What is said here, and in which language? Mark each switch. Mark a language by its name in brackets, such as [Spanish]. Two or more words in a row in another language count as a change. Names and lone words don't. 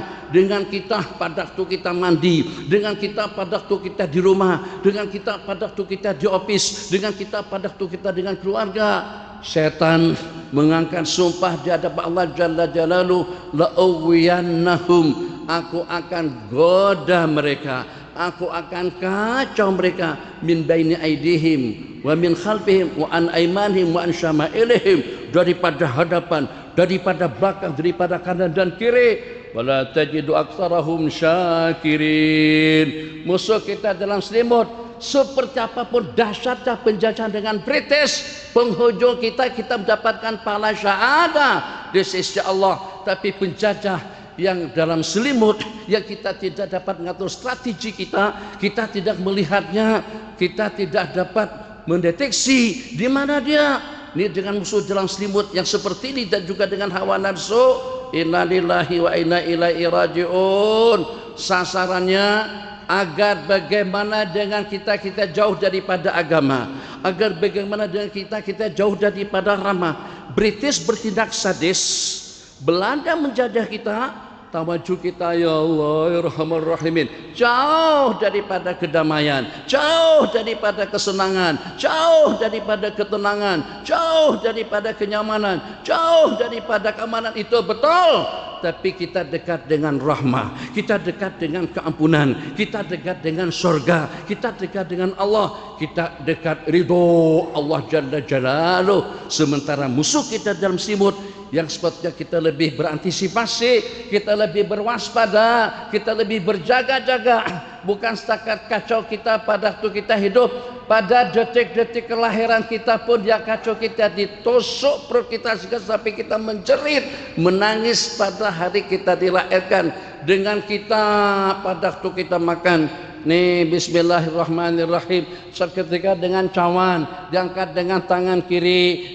[Malay] Dengan kita pada waktu kita mandi, dengan kita pada waktu kita di rumah, dengan kita pada waktu kita di office, dengan kita pada waktu kita dengan keluarga. Syaitan mengangkat sumpah di hadapan Allah [Arabic] جل جلاله لأغوينهم, [Malay] aku akan goda mereka, aku akan kacau mereka, [Arabic] من بين أيديهم ومن خلفهم وعن أيمانهم وعن شمائلهم, [Malay] daripada hadapan, daripada belakang, daripada kanan dan kiri. [Arabic] ولا تجد أكثرهم شاكرين. [Malay] Musuh kita dalam selimut, seperti apapun dahsyatnya penjajahan dengan British, penghujung kita mendapatkan pahala syahadah di sisi Allah. Tapi penjajah yang dalam selimut, yang kita tidak dapat mengatur strategi kita tidak melihatnya, kita tidak dapat mendeteksi di mana dia. Ini dengan musuh dalam selimut yang seperti ini dan juga dengan hawa nafsu. [Arabic] إنا لله وإنا إليه راجعون. [Malay] Sasarannya agar bagaimana dengan kita jauh daripada agama, agar bagaimana dengan kita jauh daripada ramah. British bertindak sadis, Belanda menjajah kita, tawaju kita [Arabic] يا الله يا رحمن رحيمين, [Malay] jauh daripada kedamaian, jauh daripada kesenangan, jauh daripada ketenangan, jauh daripada kenyamanan, jauh daripada keamanan. Itu betul, tapi kita dekat dengan rahmah, kita dekat dengan keampunan, kita dekat dengan surga, kita dekat dengan Allah, kita dekat ridho Allah [Arabic] جل جلاله. [Malay] Sementara musuh kita dalam selimut, yang sepatutnya kita lebih berantisipasi, kita lebih berwaspada, kita lebih berjaga-jaga. Bukan setakat kacau kita pada waktu kita hidup, pada detik-detik kelahiran kita pun dia kacau kita, ditusuk perut kita sampai kita menjerit, menangis pada hari kita dilahirkan. Dengan kita pada waktu kita makan, nih bismillahirrahmanirrahim, seketika dengan cawan diangkat dengan tangan kiri,